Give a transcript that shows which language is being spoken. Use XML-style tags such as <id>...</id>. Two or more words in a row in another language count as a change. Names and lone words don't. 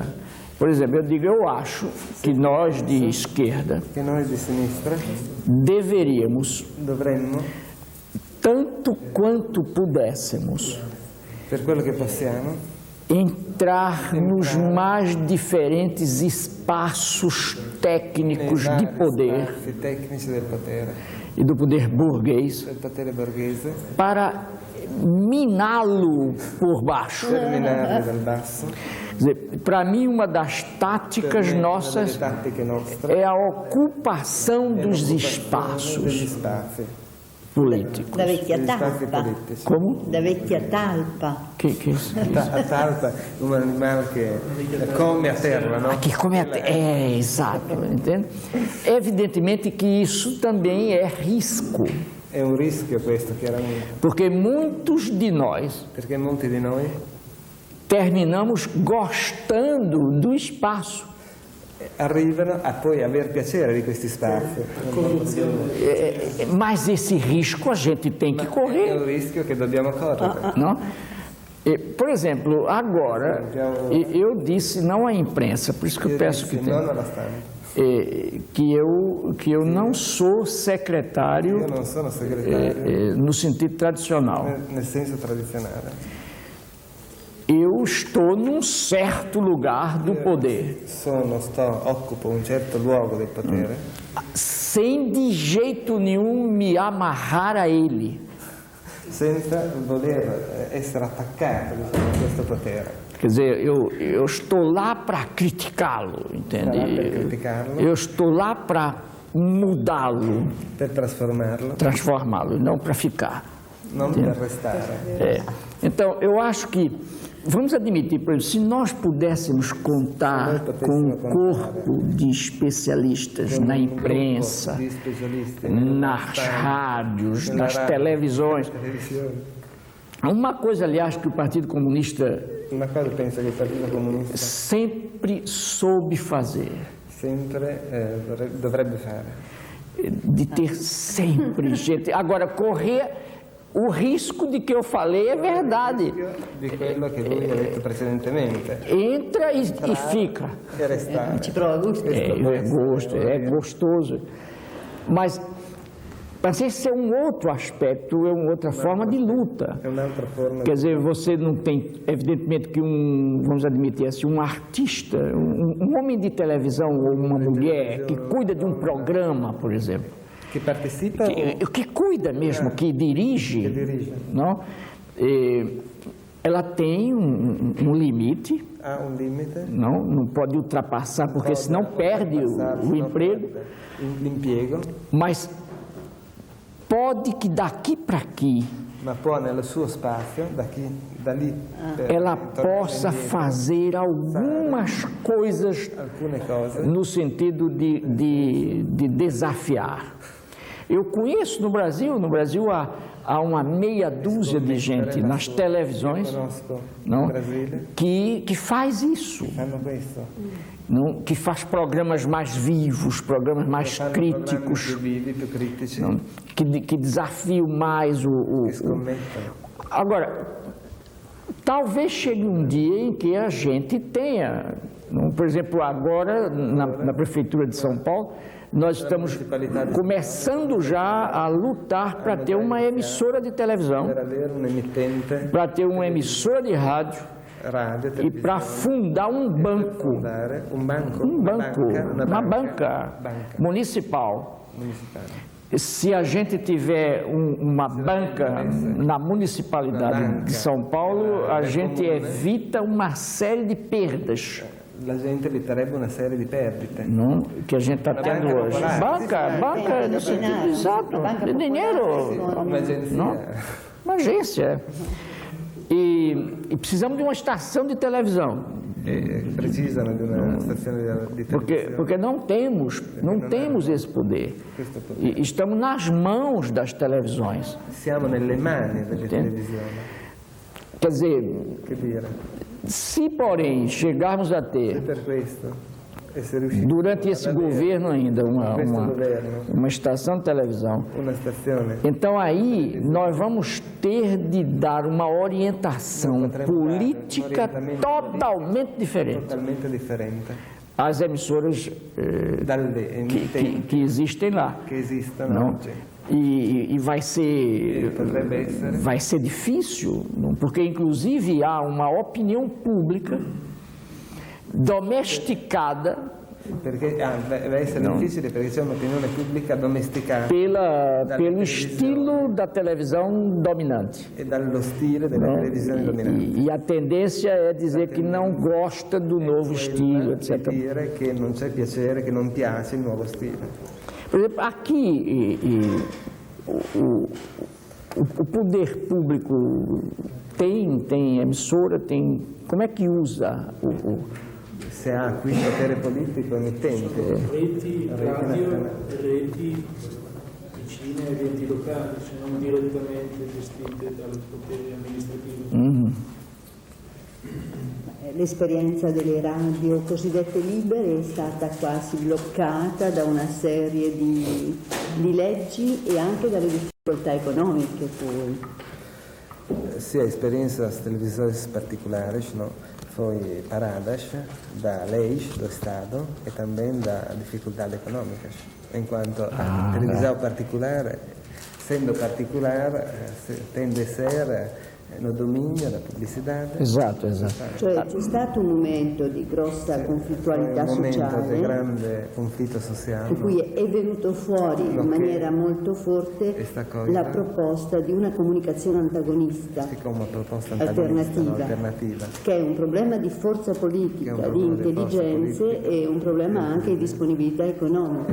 <pt>Por exemplo, eu digo, eu acho que nós de esquerda deveríamos, tanto quanto pudéssemos, entrar nos mais diferentes espaços técnicos de poder e do poder burguês para miná-lo por baixo. Para mim, uma das táticas nossas é a ocupação dos espaços. políticos.</pt> <it>Da vecchia talpa.</it> <pt>Como?</pt> <it>Da vecchia talpa.</it> <pt>Que isso? A talpa, um animal que come a terra, não? Que come a terra. É, exato, entende? Evidentemente que isso também é risco.</pt> <it>È un rischio questo, chiaramente.</it> <pt>Porque muitos de nós</pt> <it>Perché molti di noi</it> <pt>terminamos gostando do espaço.</pt> <it>arrivano a poi aver piacere di questi spazi.</it> <pt>Mas esse risco a gente tem que</pt> <it>È</it> <pt>correr.</pt> <it>un rischio che dobbiamo correre.</it> <pt>Não? Por exemplo, agora, eu disse, não à imprensa, por isso que eu peço que</pt> <it>Non</it> <pt>tenha,</pt> <it>alla stampa.</it> <pt>que eu não sou secretário</pt> <it>Io non sono segretario</it> <pt>no sentido tradicional.</pt> <it>nel senso tradizionale.</it> <pt>Eu estou num certo lugar do poder,</pt> <it>Occupo un certo luogo del potere,</it> <pt>sem de jeito nenhum me amarrar a ele.</pt> <it>senza voler essere attaccato a questo potere.</it> <pt>Quer dizer, eu estou lá para criticá-lo, entende? Eu estou lá para mudá-lo,</pt> <it>Per trasformarlo,</it> <pt>transformá-lo, não para ficar.</pt> <it>non per restare.</it> <pt>Então, eu acho que, vamos admitir, por exemplo, se nós pudéssemos contar com um corpo de especialistas na imprensa,</pt> <it>Di specialisti,</it> <pt>nas rádios, nas televisões. Uma coisa, aliás, que o Partido Comunista</pt> <it>una cosa penso che il Partito Comunista</it> <pt>sempre soube fazer,</pt> <it>sempre dovrebbe fare.</it> <pt>de ter sempre gente. Agora, correr o risco de que eu falei é verdade.</pt> <it>Di quello che lui ha detto precedentemente.</it> <pt>Entra e fica.</pt> <it>E restare. Ci prova gusto.</it> <pt>É gostoso. Mas esse é um outro aspecto, é uma outra forma de luta.</pt> <it>È un'altra forma.</it> <pt>Quer dizer, você não tem, evidentemente que vamos admitir assim, um artista, um homem de televisão ou uma mulher que cuida de um programa, por exemplo,</pt> <it>Che partecipa</it> <pt>que cuida mesmo, que dirige, não? Ela tem um limite,</pt> <it>ha un limite,</it> <pt>não pode ultrapassar, porque senão perde o emprego,</pt> <it>l'impiego,</it> <pt>mas pode que daqui para aqui</pt> <it>ma può nel suo spazio, da lì</it> <pt>ela possa fazer algumas coisas</pt> <it>alcune cose.</it> <pt>no sentido de desafiar. Eu conheço no Brasil há uma meia dúzia de gente nas televisões</pt> <it>Conosco</it> <pt>não,</pt> <it>in Brasile,</it> <pt>que faz isso,</pt> <it>fanno questo.</it> <pt>não, que faz programas mais vivos, programas mais</pt> <it>Fanno</it> <pt>críticos,</pt> <it>programmi più vivi, più critici,</it> <pt>não, que desafiam mais</pt> <it>che scommettono.</it> <pt>Agora, talvez chegue um dia em que a gente tenha, por exemplo, agora na Prefeitura de São Paulo, nós estamos começando já a lutar para ter uma emissora de televisão,</pt> <it>Per avere un emittente</it> <pt>para ter uma emissora de rádio</pt> <it>radio,</it> <pt>e para fundar um banco,</pt> <it>fondare un banco,</it> <pt>uma banca municipal.</pt> <it>municipale.</it> <pt>Se a gente tiver uma banca na municipalidade de São Paulo, a gente evita uma série de perdas,</pt> <it>La gente eviterebbe una serie di perdite.</it> <pt>não, que a gente está tendo hoje. Banca no sentido exato, de dinheiro,</pt> <it>Un'agenzia.</it> <pt>não? Uma agência. E precisamos de uma estação de televisão,</pt> <it>Precisano di una stazione di televisione.</it> <pt>porque não temos esse poder. E estamos nas mãos das televisões.</pt> <it>Siamo nelle mani delle televisioni.</it> <pt>Quer dizer,</pt> <it>Che dire?</it> <pt>se porém chegarmos a ter,</pt> <it>Per questo essere riusciti</it> <pt>durante esse governo ainda,</pt> <it>questo governo</it> <pt>uma estação de televisão,</pt> <it>una stazione</it> <pt>então aí nós vamos ter de dar uma orientação política totalmente diferente</pt> <it>totalmente differente</it> <pt>às emissoras</pt> <it>dalle emittenti</it> <pt>que existem lá.</pt> <it>che esistono</it> <pt>Não?</pt> <it>oggi.</it> <pt>E vai ser difícil, não? Porque inclusive há uma opinião pública domesticada</pt> <it>Perché deve essere difficile perché c'è un'opinione pubblica domesticata</it> <pt>pelo estilo da televisão dominante.</pt> <it>e dallo stile della televisione dominante.</it> <pt>E a tendência é dizer que não gosta do novo estilo,</pt> <it>Di</it> <pt>etc.</pt> <it>dire che non c'è piacere, che non piace il nuovo stile.</it> <pt>Por exemplo, aqui o poder público tem emissora, tem... Como é que usa</pt> <it>se ha qui il potere politico emittente? Reti radio e reti vicine agli enti locali, cioè non direttamente gestite dal potere amministrativo. L'esperienza delle radio cosiddette libere è stata quasi bloccata da una serie di leggi e anche dalle difficoltà economiche poi.</it> <pt>Sim, a experiência das televisões particulares foi parada da leis do Estado e também da dificuldade econômica, enquanto a televisão particular, sendo particular, tende a ser no dominio,</pt> <it>la pubblicità. Esatto. Cioè c'è stato un momento di grossa conflittualità sociale, di grande conflitto sociale, in cui è venuto fuori in maniera molto forte la proposta di una comunicazione antagonista, alternativa, che è un problema di forza politica, di intelligenze e un problema anche di disponibilità economica.</it>